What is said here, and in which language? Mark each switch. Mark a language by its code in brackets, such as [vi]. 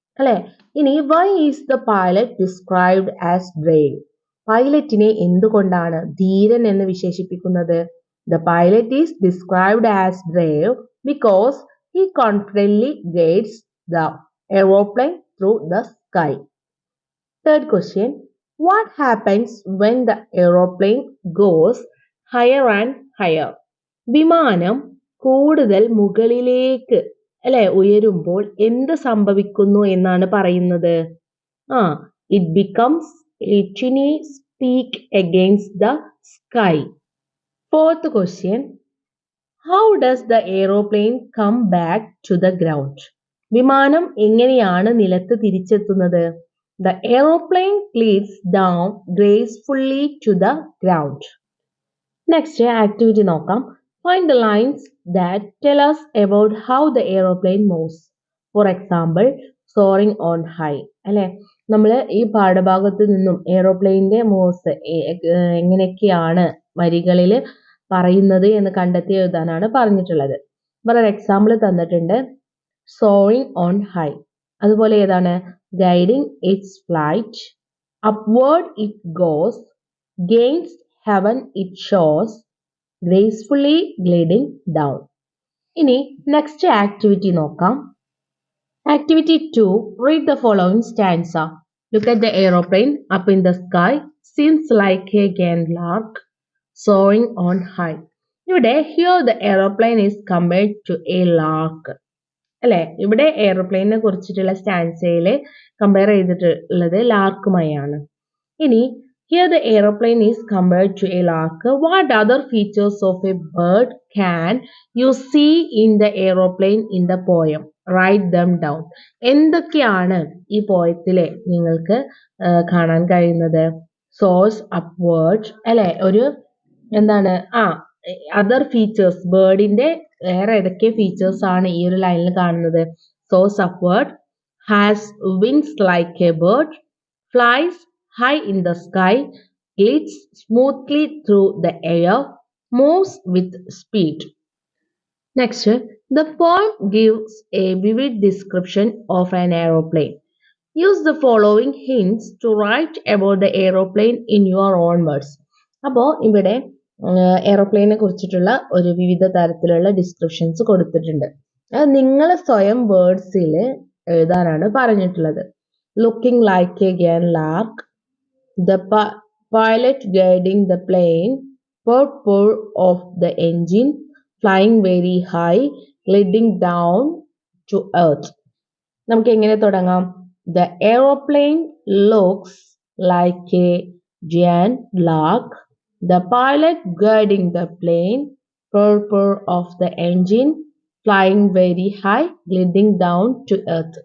[ml] അല്ലെ, ഇനി [en] Why is the pilot described as brave? [ml] പൈലറ്റിനെ എന്തുകൊണ്ടാണ് ധീരൻ എന്ന് വിശേഷിപ്പിക്കുന്നത്? [en] The pilot is described as brave because he confidently guides the aeroplane through the sky. Third question, what happens when the aeroplane goes higher and higher? [ml] വിമാനം കൂടുതൽ മുകളിലേക്ക് അല്ലെ ഉയരുമ്പോൾ എന്ത് സംഭവിക്കുന്നു എന്നാണ് പറയുന്നത്? [en] it becomes a tiny peak against the sky. Fourth question, how does the aeroplane come back to the ground? [ml] വിമാനം എങ്ങനെയാണ് നിലത്ത് തിരിച്ചെത്തുന്നത്? [en] The aeroplane glides down gracefully to the ground. Next activity [ml] നോക്കാം. [en] Find the lines that tell us about how the aeroplane moves. For example, soaring on high. [ml] അല്ലെ, നമ്മൾ ഈ പാഠഭാഗത്ത് നിന്നും എയ്റോപ്ലെയിനിന്റെ moves എങ്ങനെയൊക്കെയാണ് വരികളിൽ പറയുന്നത് എന്ന് കണ്ടെത്തി എഴുതാനാണ് പറഞ്ഞിട്ടുള്ളത്. വേറെ എക്സാമ്പിൾ തന്നിട്ടുണ്ട്, [en] soaring on high. [ml] അതുപോലെ ഏതാണ്? [en] guiding its flight, upward it goes, gains heaven it shows, gracefully gliding down. ഇനി next activity [ml] നോക്കാം. [en] Activity 2, read the following stanza. Look at the aeroplane up in the sky, seems like a gained lark, soaring on high. [ml] ഇവിടെ [en] here the aeroplane is compared to a lark. [ml] അല്ലെ, ഇവിടെ എയർപ്ലെയിനെ കുറിച്ചിട്ടുള്ള സ്റ്റാൻസയിൽ compare ചെയ്തിട്ടുള്ളത് ലാർക്കുമായാണ്. ഇനി [en] here the aeroplane is compared to a lark. What other features of a bird can you see in the aeroplane in the poem? Write them down. [ml] എന്തൊക്കെയാണ് ഈ പോയത്തിലെ നിങ്ങൾക്ക് കാണാൻ കഴിയുന്നത്? [en] soars upward, [ml] അല്ലെ, ഒരു എന്താണ് അതർ ഫീച്ചേഴ്സ്, ബേർഡിന്റെ വേറെ ഏതൊക്കെ ഫീച്ചേഴ്സ് ആണ് ഈ ഒരു ലൈനിൽ കാണുന്നത്? [en] soars upward, has wings like a bird, flies high in the sky, glides smoothly through the air, moves with speed. Next, the poem gives a vivid description of an aeroplane. Use the following hints to write about the aeroplane in your own words. [ml] അപ്പോൾ ഇവിടെ എയ്റോപ്ലെയിനെ കുറിച്ചിട്ടുള്ള ഒരു വിവിധ തരത്തിലുള്ള descriptions കൊടുത്തിട്ടുണ്ട്. അത് നിങ്ങൾ സ്വയം വേർഡ്സിൽ എഴുതാനാണ് പറഞ്ഞിട്ടുള്ളത്. [en] Looking like a gain lark, the pilot guiding the plane, purr of the engine, flying very high, gliding down to earth. [ml] നമുക്ക് എങ്ങനെ തുടങ്ങാം? [en] The aeroplane looks like a giant lark, the pilot guiding the plane, purr of the engine, flying very high, gliding down to earth.